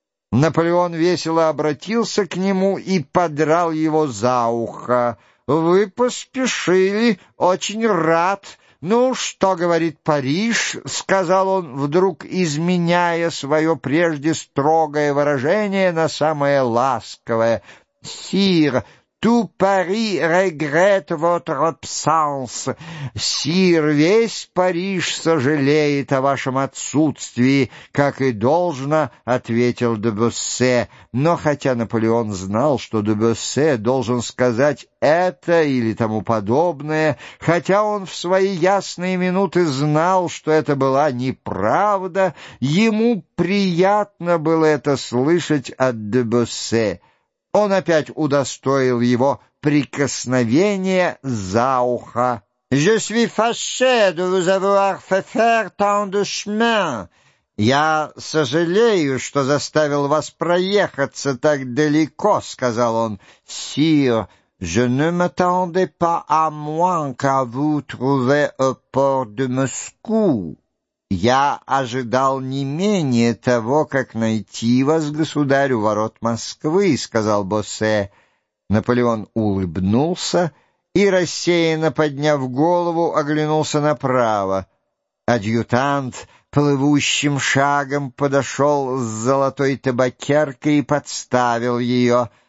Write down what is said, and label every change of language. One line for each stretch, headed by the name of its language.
Russian: Наполеон весело обратился к нему и подрал его за ухо. «Вы поспешили, очень рад. Ну, что говорит Париж?» — сказал он, вдруг изменяя свое прежде строгое выражение на самое ласковое.
French: «Сир, tout Paris regrette votre absence.
Russian: Сир, весь Париж сожалеет о вашем отсутствии, как и должно», — ответил де Бюссе. Но хотя Наполеон знал, что де Бюссе должен сказать это или тому подобное, хотя он в свои ясные минуты знал, что это была неправда, ему приятно было это слышать от де Бюссе. Он опять удостоил его прикосновения за ухо.
French: «Je suis fâché de vous avoir fait faire tant de chemin.
Russian: Я сожалею, что заставил вас проехаться так далеко», — сказал он.
French: «Сир, je ne m'attendais pas à moins qu'à vous trouver au port de Moscou.
Russian: Я ожидал не менее того, как найти вас, государь, у ворот Москвы», — сказал Боссе. Наполеон улыбнулся и, рассеянно подняв голову, оглянулся направо. Адъютант плывущим шагом подошел с золотой табакеркой и подставил ее.